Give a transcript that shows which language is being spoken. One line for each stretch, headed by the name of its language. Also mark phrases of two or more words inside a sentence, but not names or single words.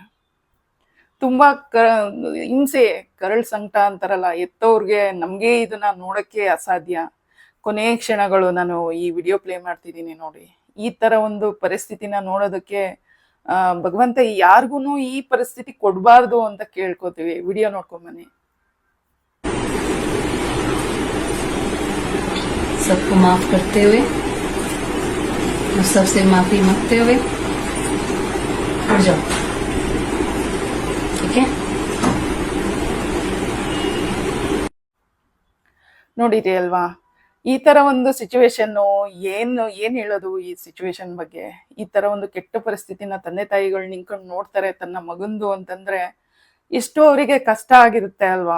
Kannada: ತುಂಬಾ ಹಿಂಸೆ, ಕರಳು ಸಂಕಟ ಅಂತಾರಲ್ಲ, ಎತ್ತವ್ರಿಗೆ ನಮ್ಗೆ ಇದನ್ನ ನೋಡಕ್ಕೆ ಅಸಾಧ್ಯ. ಕೊನೆಯ ಕ್ಷಣಗಳು ನಾನು ಈ ವಿಡಿಯೋ ಪ್ಲೇ ಮಾಡ್ತಿದ್ದೀನಿ ನೋಡಿ. ಈ ತರ ಒಂದು ಪರಿಸ್ಥಿತಿನ ನೋಡೋದಕ್ಕೆ ಭಗವಂತ ಯಾರಿಗೂ ಈ ಪರಿಸ್ಥಿತಿ ಕೊಡ್ಬಾರ್ದು ಅಂತ ಕೇಳ್ಕೊತೀವಿ. ವಿಡಿಯೋ ನೋಡ್ಕೊಂಡ್ ಬನ್ನಿ.
Hindi: सबको माफ करते हुए और सबसे माफी मांगते हुए उठ जाओ, ठीक है?
Kannada: ನೋಡಿರಿ ಅಲ್ವಾ, ಈ ತರ ಒಂದು ಸಿಚುವೇಶನ್. ಏನ್ ಹೇಳೋದು ಈ ಸಿಚುವೇಶನ್ ಬಗ್ಗೆ? ಈ ತರ ಒಂದು ಕೆಟ್ಟ ಪರಿಸ್ಥಿತಿನ ತಂದೆ ತಾಯಿಗಳು ನಿಂತ್ಕೊಂಡು ನೋಡ್ತಾರೆ ತನ್ನ ಮಗಂದು ಅಂತಂದ್ರೆ ಎಷ್ಟೋ ಅವರಿಗೆ ಕಷ್ಟ ಆಗಿರುತ್ತೆ ಅಲ್ವಾ?